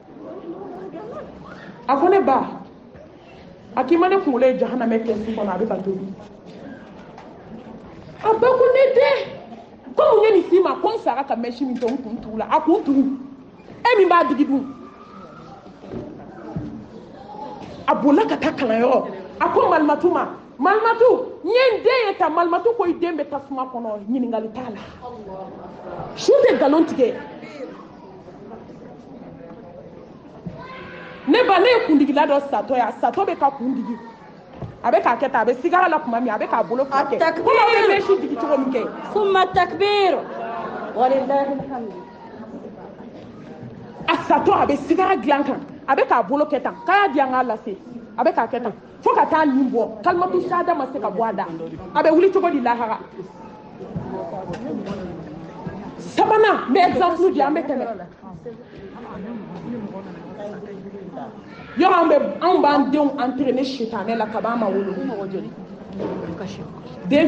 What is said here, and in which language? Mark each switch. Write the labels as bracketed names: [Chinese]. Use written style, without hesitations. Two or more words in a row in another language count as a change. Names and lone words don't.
[Bambara] a ko ne ba a k'i ma ne kunkolo ye jahanamɛ kɛsu kɔnɔ a bɛ ka tobi a ba ko ne den komi n ye nin s'i ma ko n sara ka mɛsi min to n kun tugu la a kun tugu e min b'a digi dun a bolila ka taa kalanyɔrɔ a ko malimatu ma malimatu n ye n den ye ta malimatu ko i den bɛ tasuma kɔnɔ ɲininkali t'a la su tɛ nkalon tigɛ ne ba ne ye kundigila dɔ satɔ ye a satɔ bɛ ka kundigi a bɛ k'a kɛ tan a bɛ sigara la tuma min a bɛ k'a bolo fila kɛ ko aw bɛ mɛsi digi cogo min kɛ [Arabic] ثم تكبير. ولله الحمد. [Bambara] a satɔ a bɛ sigara dilan kan a bɛ k'a bolo kɛ tan k'a y'a di an k'a lase a bɛ k'a kɛ tan fo ka taa nin bɔ [Arabic] كلمة شهادة [Bambara] ma se ka bɔ a da a bɛ wuli cogo di lahara sabanan n bɛ exemple di an bɛ tɛmɛ yɔrɔ anw b'an denw entraîner sitanɛ la kab'a ma wolo den